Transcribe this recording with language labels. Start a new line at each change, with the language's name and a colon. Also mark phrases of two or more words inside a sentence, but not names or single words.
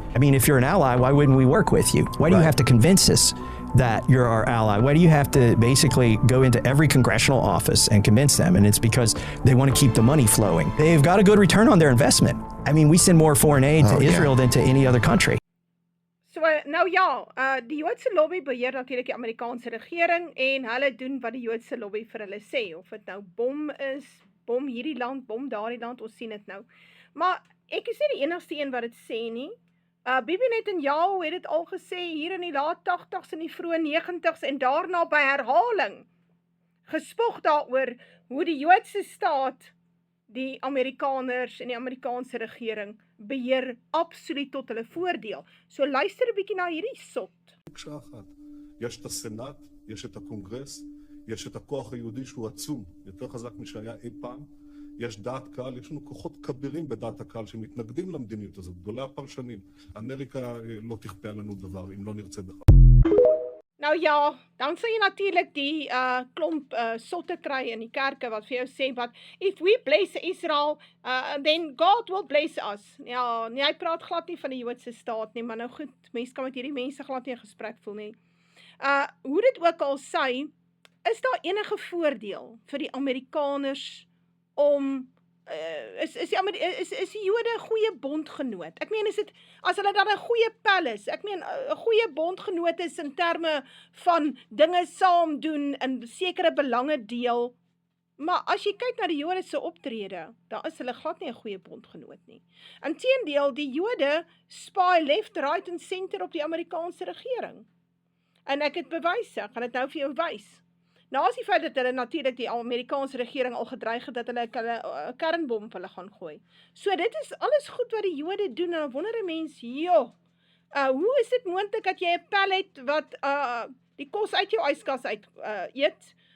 English: I mean, if you're an ally, why wouldn't we work with you? Why do you have to convince us that you're our ally? Why do you have to basically go into every congressional office and convince them? And it's because they want to keep the money flowing. They've got a good return on their investment. I mean, we send more foreign aid to Israel than to any other country. So,
Afrikaans: nou ja, die Joodse lobby beheer natuurlik die Amerikaanse regering en hulle doen wat die Joodse lobby vir hulle sê, of dit nou bom is, bom hierdie land, bom daardie land, ons sien dit nou. Maar ek is nie die enigste een wat dit sê nie. Bibi Netanyahu het dit al gesê hier in die laat 80s en die vroeë 90s en daarna by herhaling gespog daaroor hoe die Joodse staat die Amerikaners en die Amerikaanse regering beheer absoluut tot hulle voordeel. So luister 'n bietjie na hierdie sot.
Hebrew: יש את הסנאט, יש את הקונגרס, יש את הכוח היהודי שהוא עצום, יותר חזק משהיה אי פעם. יש דעת קהל, יש לנו כוחות כבירים בדעת הקהל שמתנגדים למדיניות הזאת, גדולי הפרשנים. אמריקה לא תכפה עלינו דבר, אם לא נרצה בכך.
Afrikaans: Nou ja, dan sal jy natuurlik die klomp sotte kry in die kerke wat vir jou sê,
English: but if we bless Israel, then God will bless us.
Afrikaans: Ja, nee, hy praat glad nie van die Joodse staat nie, maar nou goed, mense kan met hierdie mense glad nie 'n gesprek voel nie. Hoe dit ook al sê, is daar enige voordeel vir die Amerikaners om is die Jode 'n goeie bondgenoot? Ek meen, as hulle dan 'n goeie pel is, ek meen 'n goeie bondgenoot is in terme van dinge saam doen en sekere belange deel, maar as jy kyk na die Jode se optrede, dan is hulle glad nie 'n goeie bondgenoot nie. Inteendeel, die Jode spy
English: left, right
Afrikaans: en center op die Amerikaanse regering. En ek het bewyse, ek gaan dit nou vir jou wys. Naas die feit dat hulle natuurlik die Amerikaanse regering al gedreig het dat hulle 'n kernbom op hulle gaan gooi. So dit is alles goed wat die Jode doen, en dan wonder 'n mens, hoe is dit moontlik dat jy 'n pel het wat die kos uit jou yskas uit eet?